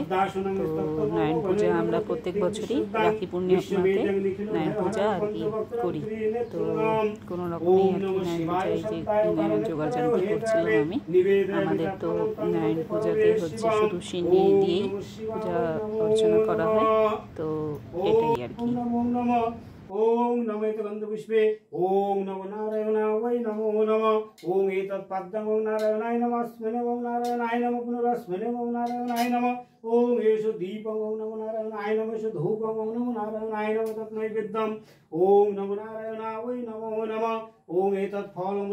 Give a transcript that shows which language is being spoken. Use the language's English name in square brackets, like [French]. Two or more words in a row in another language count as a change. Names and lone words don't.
[Bangla] তো নারায়ণ পূজা আমরা প্রত্যেক বছরই রাখি পূর্ণিমাতে নারায়ণ পূজা আর কি করি। তো কোনো রকমই আর কি নারায়ণ পূজা এই যে জোগাড়জান্তি করছিলাম আমি। আমাদের তো নারায়ণ পূজাতে শুধু সিন্নি দিয়েই পূজা অর্চনা করা হয়। তো এটাই আর কি। [Sanskrit] ओम नमो गंधपुष्पे ओम नमो नारायणाय वै नमो नमः ओम एतत्पद्मं ओम नारायणाय नमः स्मने ओम नारायणाय नमः पुनरस्मने ओम नारायणाय नमः ओम येषु दीपं ओम नमो नारायणाय नमः येषु धूपं ओम नमो नारायणाय नमः तत्नैवेद्यम् ओम नमो नारायणाय वै नमो नमः ओम एतत्फलं